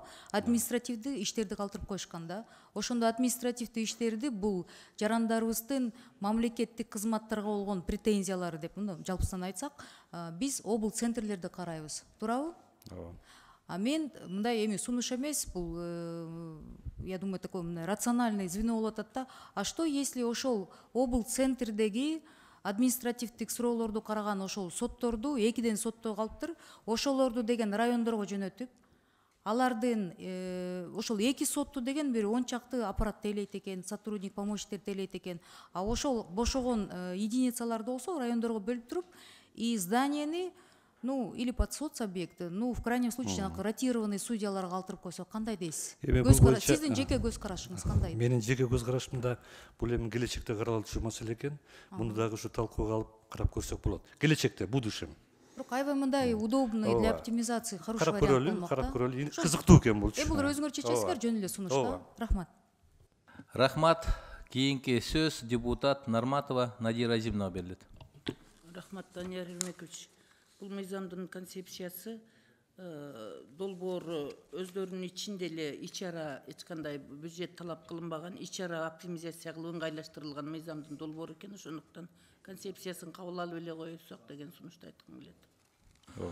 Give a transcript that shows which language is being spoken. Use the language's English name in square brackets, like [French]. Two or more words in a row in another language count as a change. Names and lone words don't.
[Kyrgyz] Административдик иштерди калтырып коюшкан да. Ошондо административдик иштерди бул жарандарыбыздын мамлекеттик кызматтарга болгон претензиялары деп, жалпысынан айтсак, биз обл центрлерди карайбыз, туурабы? Мен мындай эми сунуш эмес, бул, [Russian] я думаю, такое рациональное звено [Kyrgyz] болот да. [Russian] А что если [Kyrgyz] ошол обл центрдеги административдик суроолорду караган ошол сотторду, экиден соттоо калыптыр, ошолорду деген райондорго жөнөтүп, алардын ошол 2 сотту деген бир 10 чакты аппарат тейлейт экен, сотрудник помощниктер тейлейт экен. А ошол бошогон единицаларды болсо райондорго бөлүп туруп и зданияны [Russian] или под соцобъекты, в крайнем случае [Kyrgyz] жанагы ротированный судьяларга калтырып койсо кандай дейсиз? Сиздин жеке көз карашыңыз кандай? Менин жеке көз карашымда бул эми келечекте каралчу маселе экен. Муну дагы ушу талкууга алып карап көрсөк болот. Келечекте, будущем. Бирок аябай мындай [Russian] удобный для оптимизации хороший вариант болмок. [Kyrgyz] Карап көрөлү. Кызыктуу экен бул. Бул өзүңөр чечесиңер, жөн эле сунуш да. Рахмат. Рахмат. Кийинки сөз депутат Нарматова Надира Азимовна берилет. Рахмат, Данияр Ермекович. Бұл мыйзамдын концепциясы долбоор өздөрүнүн ичинде эле ичара эч кандай бюджет талап кылынбаган, ичара оптимизация кылып ыңгайлаштырылган мыйзамдын долбоору экен, ошондуктан концепциясын кабыл алып эле коесак деген сунушту айткым келет.